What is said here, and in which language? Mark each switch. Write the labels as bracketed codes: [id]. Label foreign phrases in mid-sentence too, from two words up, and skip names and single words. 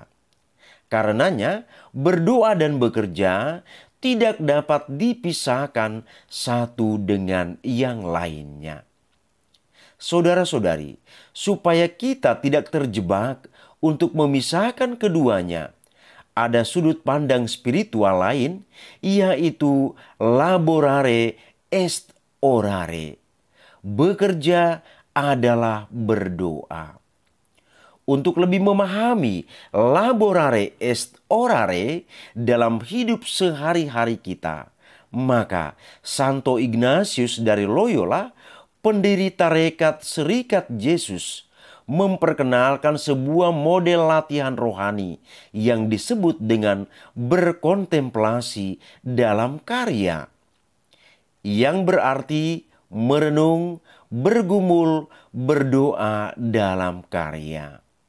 [id] Karenanya, berdoa dan bekerja tidak dapat dipisahkan satu dengan yang lainnya. Saudara-saudari, supaya kita tidak terjebak untuk memisahkan keduanya, ada sudut pandang spiritual lain, yaitu [la] laborare est orare. [id] Bekerja adalah berdoa. Untuk lebih memahami [la] laborare est orare [id] dalam hidup sehari-hari kita, maka Santo Ignatius dari Loyola, pendiri tarekat Serikat Yesus, memperkenalkan sebuah model latihan rohani yang disebut dengan berkontemplasi dalam karya, yang berarti merenung, bergumul, berdoa dalam karya.